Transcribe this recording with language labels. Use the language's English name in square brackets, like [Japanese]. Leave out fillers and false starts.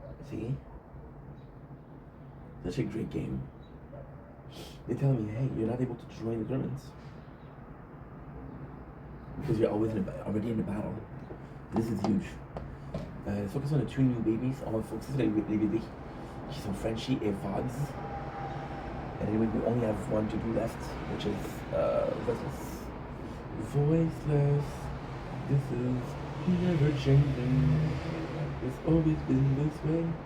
[English] See? Such a great game. They tell me, hey, you're not able to join the tournaments because you're always already in the battle. This is huge. Let's focus on the 2 new babies. [French] On va focuser sur les bébés qui sont Frenchie et Vogs. [English] And anyway, we only have 1 to do left, which is Restless. Voiceless. This is never changing. It's always been this way.